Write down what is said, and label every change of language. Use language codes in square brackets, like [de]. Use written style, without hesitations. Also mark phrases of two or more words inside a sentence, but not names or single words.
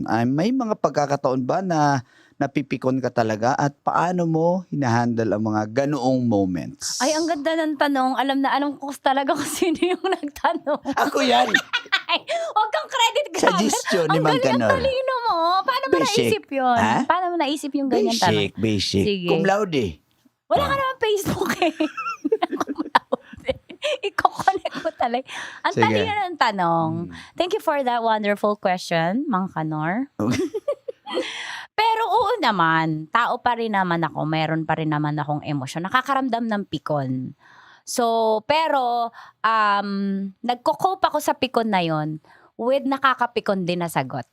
[tl] May mga pagkakataon ba na napipikon ka talaga at paano mo hinahandle ang mga ganoong moments? Ay, ang ganda ng tanong. Alam ko talaga kung sino yung nagtanong. Ako yan! Ay, huwag kang credit grabe. Suggestion ni Ang Mang Kanor. talino mo. Paano mo Basic. naisip yun? Ha? Paano mo naisip yung ganyan tanong? Basic. Sige. [la] Cum laude. [tl] Wala ka naman Facebook I-connect mo talaga. Ang Sige. talino ng tanong. [en] Thank you for that wonderful question, Mang Kanor. [tl] Pero oo naman, tao pa rin naman ako, meron pa rin naman akong emosyon. Nakakaramdam ng pikon. So, pero nagko-cope ako sa pikon na yon with nakakapikon din na sagot.